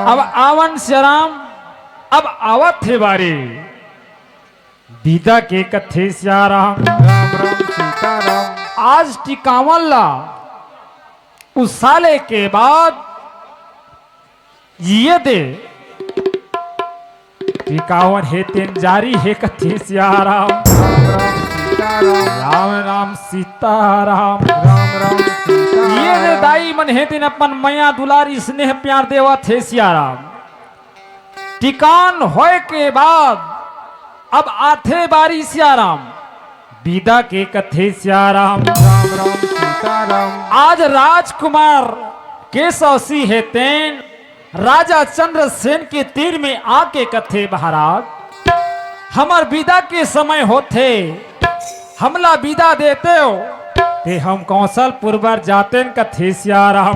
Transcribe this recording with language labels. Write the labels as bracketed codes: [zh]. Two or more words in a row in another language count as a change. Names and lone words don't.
[hne] अब आवन श्याराम अब आवत थे बारी दीदा के कथे श्याराम राम राम सीताराम। आज टिकावन ला उस साले के बाद ये दे टिकावन है तेन जारी है कथे श्याराम राम राम सीताराम। राम राम सीताराम राम राम सीताराम। ये रे दाई मन है तेन अपन मैया दुलारी स्नेह प्यार देवा थे श्याराम टिकान होए के बाद अब आथे बारी श्याराम विदा के कथे श्याराम राम राम सीताराम। आज राजकुमार केशव सिंह है तेन राजा चंद्रसेन के तीर में आके कथे महाराज हमार विदा के समय होते हमला विदा देते हो ते हम कौशलपुर पर जाते कथे श्याराम